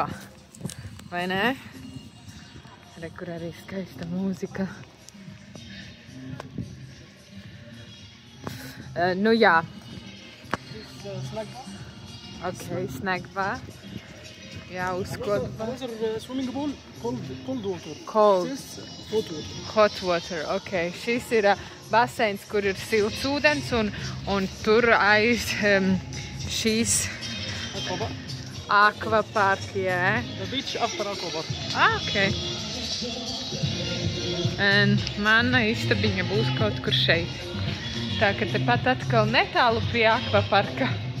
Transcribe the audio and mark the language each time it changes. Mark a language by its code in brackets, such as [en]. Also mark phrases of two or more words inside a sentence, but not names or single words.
[lv] Vai nē? Re, kur arī skaista mūzika. Jā. [en] Okay, snack bar. [lv] Jā, uzkod. [en] Swimming pool, cold water. Cold. Hot water. Hot water, ok. [lv] Šis ir baseins, kur ir silts ūdens, un tur aiz šīs aquapark, jā. [en] The beach after aquapark. Ok. [lv] Un mana istabiņa būs kaut kur šeit. Tā, ka tepat atkal netālu pie aquaparka.